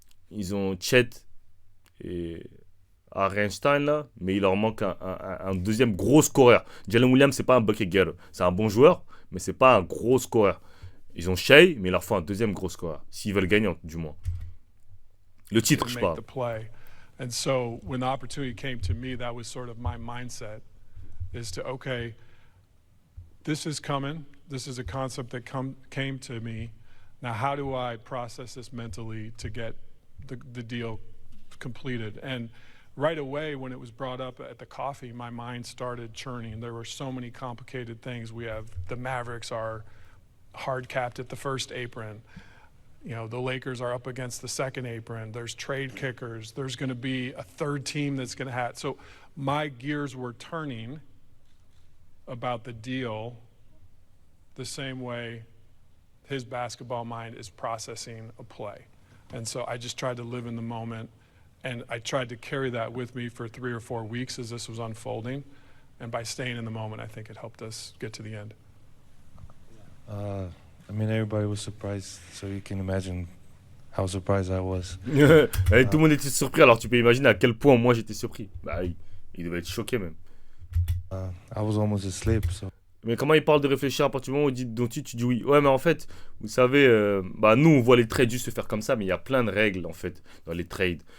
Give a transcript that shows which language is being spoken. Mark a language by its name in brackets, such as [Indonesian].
[French] Ils ont Chet et Hartenstein là. Mais il leur manque un deuxième gros scoreur. Jalen Williams c'est pas un bucket getter. C'est un bon joueur. Mais c'est pas un gros scoreur. Ils ont Shai, mais il leur faut un deuxième gros scoreur. S'ils veulent gagner, du moins. Le titre, je parle. [English] And so when the opportunity came to me, that was sort of my mindset, is to, okay, this is coming. This is a concept that came to me. Now, how do I process this mentally to get the deal completed? And right away, when it was brought up at the coffee, my mind started churning. There were so many complicated things. We have the Mavericks are hard capped at the first apron. You know, the Lakers are up against the second apron. There's trade kickers. There's going to be a third team that's going to have. So my gears were turning about the deal the same way his basketball mind is processing a play. And so I just tried to live in the moment. And I tried to carry that with me for 3 or 4 weeks as this was unfolding. And by staying in the moment, I think it helped us get to the end. I mean, everybody was surprised, so you can imagine how surprised I was. [French] Tout le monde était surpris, alors tu peux imaginer à quel point moi j'étais surpris. Bah, il devait être choqué même. [English] I was almost asleep, so... [French] Mais comment il parle de réfléchir à partir du moment où il dit Doncic, tu dis oui. Ouais, mais en fait, vous savez, nous on voit les trades juste se faire comme ça, mais il y a plein de règles en fait dans les trades.